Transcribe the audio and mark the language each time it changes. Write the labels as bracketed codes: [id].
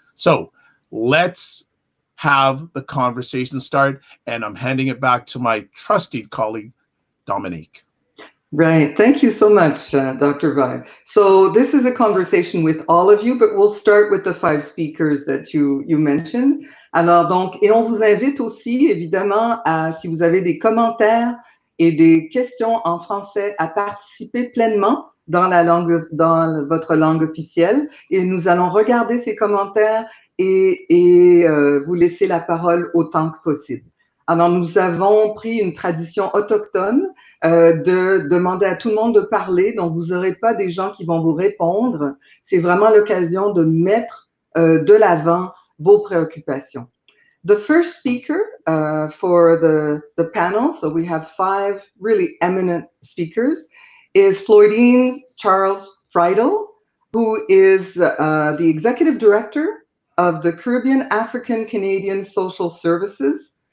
[en] So let's have the conversation start, and I'm handing it back to my trusted colleague, Dominique. Right. Thank you so much, Dr. Vibe. So this is a conversation with all of you, but we'll start with the 5 speakers that you mentioned. [fr] Alors donc, et on vous invite aussi, évidemment, si vous avez des commentaires et des questions en français, à participer pleinement dans votre langue officielle. Et nous allons regarder ces commentaires et vous laisser la parole autant que possible. Alors, nous avons pris une tradition autochtone de demander à tout le monde de parler, donc vous n'aurez pas des gens qui vont vous répondre. C'est vraiment l'occasion de mettre de l'avant vos préoccupations. [en] The first speaker for the panel, so we have 5 really eminent speakers, is Floydeen Charles-Fridal, who is the executive director of the Caribbean African Canadian Social Services.